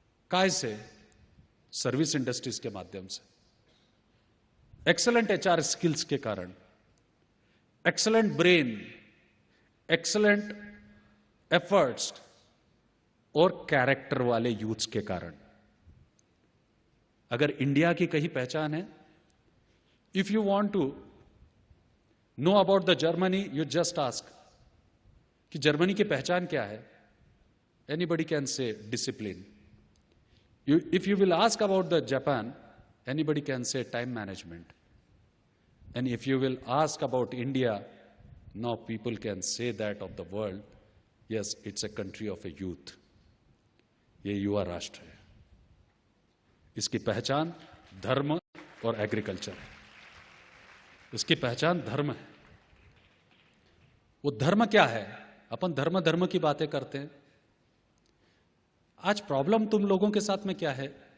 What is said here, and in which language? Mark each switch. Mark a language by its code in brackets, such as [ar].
[hi] कैसे? Service industries के माध्यम से, एक्सेलेंट एचआर स्किल्स के कारण, एक्सेलेंट ब्रेन, एक्सेलेंट एफर्ट्स और कैरेक्टर वाले यूथ्स के कारण। अगर इंडिया की कहीं पहचान है, [en] if you want to know about the Germany, you just ask [hi] कि जर्मनी की पहचान क्या है। [en] Anybody can say discipline. If you will ask about the Japan, anybody can say time management. And if you will ask about India, now people can say that of the world, yes, it's a country of a youth. [hi] ये युवा राष्ट्र है। इसकी पहचान धर्म और agriculture है। इसकी पहचान धर्म है। वो धर्म क्या है? अपन धर्म की बातें करते हैं। आज प्रॉब्लम तुम लोगों के साथ में क्या है?